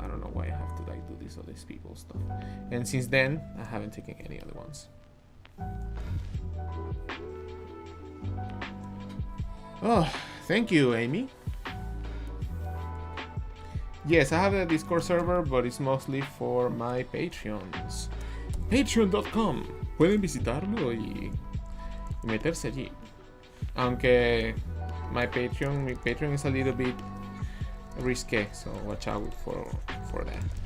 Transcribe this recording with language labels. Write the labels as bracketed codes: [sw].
[en] I don't know why I have to like do this other people's stuff. And since then, I haven't taken any other ones. Oh, thank you, Amy. Yes, I have a Discord server, but it's mostly for my Patreons. Patreon.com. [es] Pueden visitarlo y meterse allí. Aunque [en] my Patreon is a little bit risque, so watch out for that.